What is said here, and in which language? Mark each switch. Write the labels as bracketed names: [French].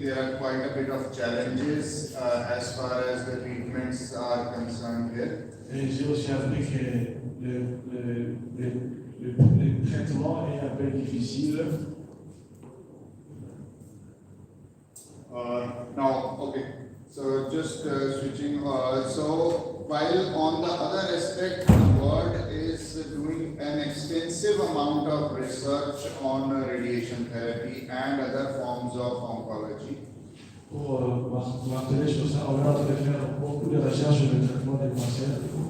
[English] There are quite a bit of challenges as far as the treatments are concerned here. [French] Et j'ai aussi appris que le traitement est un peu difficile. [English] Now, okay, so just switching. So while on the other aspect, the world is doing an extensive amount of research on radiation therapy and other forms of oncology. [French] Pour marteler sur ça, on est en train de faire beaucoup de recherches sur le traitement des cancers.